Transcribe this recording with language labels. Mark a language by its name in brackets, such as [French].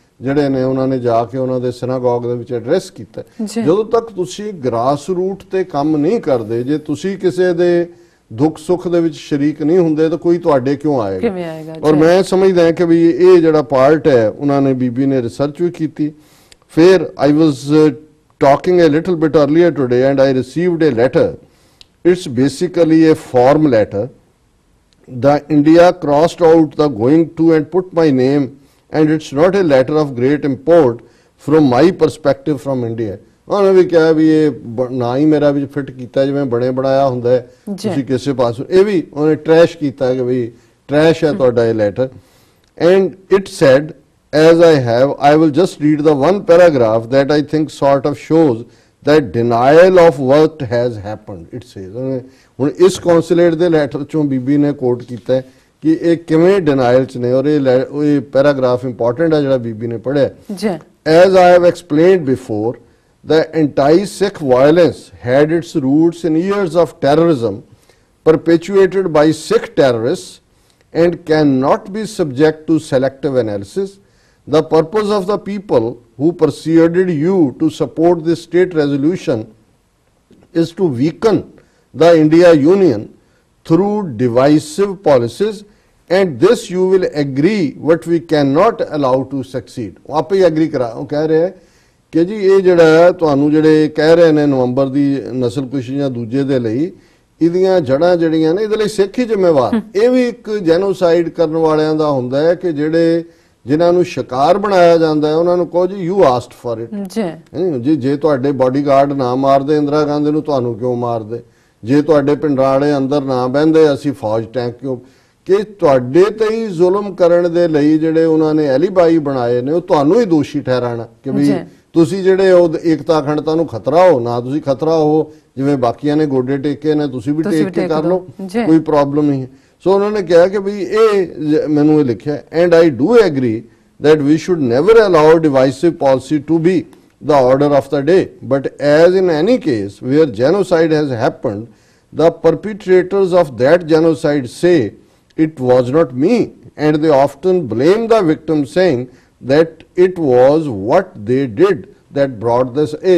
[Punjabi] ਜਿਹੜੇ ਨੇ ਉਹਨਾਂ ਨੇ ਜਾ ਕੇ ਉਹਨਾਂ ਦੇ ਸਿਨਾਗੋਗ ਦੇ ਵਿੱਚ ਐਡਰੈਸ ਕੀਤਾ। ਜਦੋਂ ਤੱਕ ਤੁਸੀਂ ਗ੍ਰਾਸ ਰੂਟ ਤੇ ਕੰਮ ਨਹੀਂ ਕਰਦੇ, ਜੇ ਤੁਸੀਂ ਕਿਸੇ ਦੇ ਦੁੱਖ ਸੁੱਖ ਦੇ ਵਿੱਚ ਸ਼ਰੀਕ ਨਹੀਂ ਹੁੰਦੇ ਤਾਂ ਕੋਈ ਤੁਹਾਡੇ ਕਿਉਂ ਆਏਗਾ। ਔਰ ਮੈਂ ਸਮਝਦਾ ਕਿ ਵੀ ਇਹ ਜਿਹੜਾ ਪਾਰਟ ਹੈ ਉਹਨਾਂ ਨੇ ਬੀਬੀ ਨੇ ਰਿਸਰਚ ਵੀ ਕੀਤੀ। [English] ਫਿਰ I was talking a little bit earlier today and I received a letter. It's basically a form letter. The India crossed out the going to and put my name, and it's not a letter of great import from my perspective from India. [Punjabi] ਉਹਨੇ ਵੀ ਕਿਹਾ ਵੀ ਇਹ ਨਾ ਹੀ ਮੇਰਾ ਵੀ fit ਕੀਤਾ ਜਿਵੇਂ ਬਣੇ ਬਣਾਇਆ ਹੁੰਦਾ ਤੁਸੀਂ ਕਿਸੇ ਪਾਸੋਂ, ਇਹ ਵੀ ਉਹਨੇ ਟਰੈਸ਼ ਕੀਤਾ ਕਿ ਵੀ ਟਰੈਸ਼ ਹੈ ਤੁਹਾਡਾ ਇਹ letter. [English] And it said, as I will just read the one paragraph that I think sort of shows that denial of what has happened. It says, [Punjabi] ਹੁਣ ਇਸ ਕੌਂਸੂਲੇਟ ਦੇ ਲੈਟਰ ਚੋਂ ਬੀਬੀ ਨੇ ਕੋਟ ਕੀਤਾ ਕਿ ਇਹ ਕਿਵੇਂ ਡਿਨਾਇਲ ਚ ਨੇ, ਔਰ ਇਹ ਪੈਰਾਗ੍ਰਾਫ ਇੰਪੋਰਟੈਂਟ ਹੈ ਜਿਹੜਾ ਬੀਬੀ ਨੇ ਪੜ੍ਹਿਆ। [English] As I have explained before, the anti-Sikh violence had its roots in years of terrorism perpetuated by Sikh terrorists and cannot be subject to selective analysis. The purpose of the people who persuaded you to support this state resolution is to weaken the India Union through divisive policies, and this you will agree what we cannot allow to succeed. [Hindi] आप ही agree करा, वो कह रहे हैं कि जी ये जड़ा [Punjabi] ਤੁਹਾਨੂੰ ਜਿਹੜੇ ਕਹਿ ਰਹੇ ਨੇ ਨਵੰਬਰ ਦੀ ਨਸਲਕੁਸ਼ੀ ਜਾਂ ਦੂਜੇ ਦੇ ਲਈ ਇਹਦੀਆਂ ਜੜਾਂ ਜਿਹੜੀਆਂ ਨੇ ਇਹਦੇ ਲਈ ਸਿੱਖ ਹੀ ਜ਼ਿੰਮੇਵਾਰ। ਇਹ ਵੀ ਇੱਕ ਜੈਨੋਸਾਈਡ ਕਰਨ ਵਾਲਿਆਂ ਦਾ ਹੁੰਦਾ ਹੈ ਕਿ ਜਿਹੜੇ ਜਿਨ੍ਹਾਂ ਨੂੰ ਸ਼ਿਕਾਰ ਬਣਾਇਆ ਜਾਂਦਾ ਹੈ ਉਹਨਾਂ ਨੂੰ ਕਹੋ ਜੀ [English] You asked for it. [Punjabi] ਜੇ ਤੁਹਾਡੇ ਬਾਡੀਗਾਰਡ ਨਾ ਮਾਰਦੇ ਇੰਦਰਾ ਗਾਂਧੀ ਨੂੰ, ਤੁਹਾਨੂੰ ਕਿਉਂ ਮਾਰਦੇ? ਜੇ ਤੁਹਾਡੇ ਪਿੰਡਾਂ ਵਾਲੇ ਅੰਦਰ ਨਾ ਬਹਿੰਦੇ ਅਸੀਂ ਫੌਜ ਟੈਂਕ ਕਿਉਂ? ਕਿ ਤੁਹਾਡੇ ਤੇ ਹੀ ਜ਼ੁਲਮ ਕਰਨ ਦੇ ਲਈ ਜਿਹੜੇ ਉਹਨਾਂ ਨੇ ਐਲੀਬਾਈ ਬਣਾਏ ਨੇ ਉਹ ਤੁਹਾਨੂੰ ਹੀ ਦੋਸ਼ੀ ਠਹਿਰਾਣਾ ਕਿ ਵੀ ਤੁਸੀਂ ਜਿਹੜੇ ਉਹ ਏਕਤਾ ਅਖੰਡਤਾ ਨੂੰ ਖਤਰਾ ਹੋ। ਨਾ ਤੁਸੀਂ ਖਤਰਾ ਹੋ, ਜਿਵੇਂ ਬਾਕੀਆਂ ਨੇ ਗੋਡੇ ਟੇਕੇ ਨੇ ਤੁਸੀਂ ਵੀ ਟੇਕ ਕੇ ਕਰ ਲਓ, ਕੋਈ ਪ੍ਰੋਬਲਮ ਨਹੀਂ ਹੈ। ਸੋ ਉਹਨਾਂ ਨੇ ਕਿਹਾ ਕਿ ਵੀ ਇਹ ਮੈਨੂੰ ਇਹ ਲਿਖਿਆ, [English] And I do agree that we should never allow divisive policy to be the order of the day, but as in any case where genocide has happened, the perpetrators of that genocide say it was not me, and they often blame the victim saying that it was what they did that brought this।